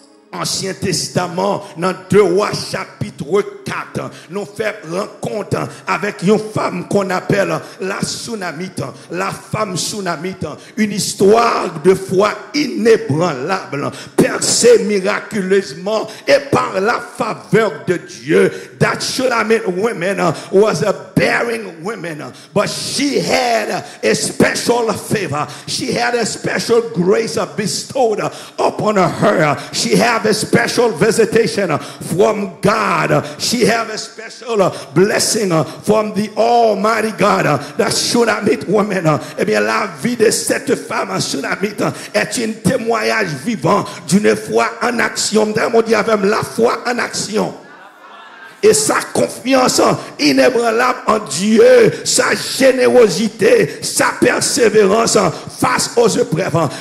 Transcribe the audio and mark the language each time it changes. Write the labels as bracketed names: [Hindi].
[French] Ancien Testament, dans 2 Rois chapitre 4, nous faisons rencontre avec une femme qu'on appelle la Sunamite, la femme Sunamite, une histoire de foi inébranlable, percée miraculeusement et par la faveur de Dieu. [English] That Shulamite woman was a bearing woman, but she had a special favor. She had a special grace bestowed upon her. She had a special visitation from God. She have a special blessing from the Almighty God. The Shulamite woman. [French] Eh bien, la vie de cette femme Shulamite est un témoignage vivant d'une foi en action. On dit avec la foi en action. Et sa confiance inébranlable en Dieu, sa générosité, sa persévérance face aux épreuves.